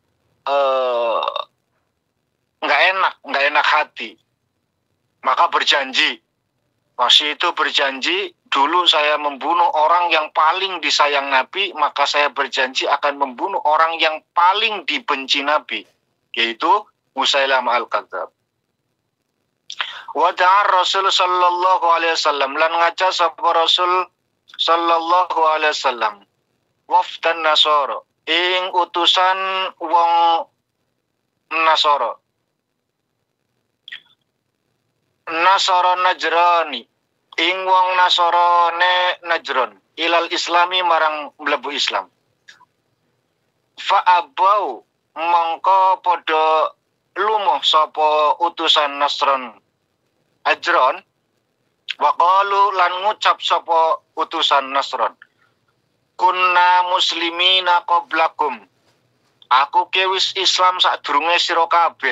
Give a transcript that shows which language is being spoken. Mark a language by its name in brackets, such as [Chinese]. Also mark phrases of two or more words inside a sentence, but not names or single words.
[Indonesian] Nggak enak hati. Maka berjanji. Wahsy itu berjanji, dulu saya membunuh orang yang paling disayang Nabi, maka saya berjanji akan membunuh orang yang paling dibenci Nabi, yaitu Musailamah al-Kadzab. [Arabic] Wa da'a Rasul sallallahu alaihi wasallam [Javanese] lan ngaca sapa [Arabic] Rasul sallallahu alaihi wasallam wafdan Nasara [Javanese] ing utusan wong Nasara. Nasara Najrani ing wong Nasarane Najron [Arabic] ilal Islami [Javanese] marang mlebu Islam. [Arabic] Fa abau [Javanese] mongko padha lumuh sapa utusan Nasron Ajron [Arabic] wa qalu [Javanese] lan ngucap sapa utusan Nasron [Arabic] kunna muslimina qablakum, [Javanese] aku ke wis Islam sadurunge sira kabeh.